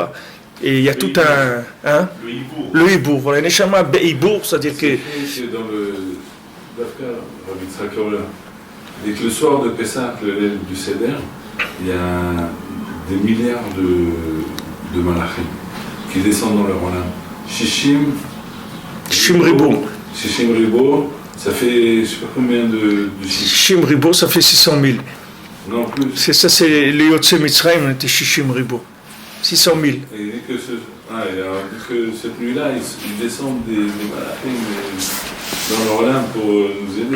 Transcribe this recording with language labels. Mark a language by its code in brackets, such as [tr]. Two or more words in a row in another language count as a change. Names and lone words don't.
[fr] Et il y a tout un... Le hibour. Voilà, [he] נשמה חיבור, [fr] c'est-à-dire que... C'est dans le Dafka, Rabbi Yitzhak Orla. Dès que le soir de Pessah, le lève du Seder, il y a des milliards de malachim qui descendent dans leur olam. [he] ששים ריבוא, [fr] ça fait je ne sais pas combien de [he] ששים ריבוא, [fr] ça fait 600 000. Non, plus. C'est ça, c'est les [he] יוצאי מצרים, [fr] on était [he] ששים ריבוא. [fr] 600 000. Et dès que cette nuit-là, ils descendent des malachim dans leur olam pour nous aider.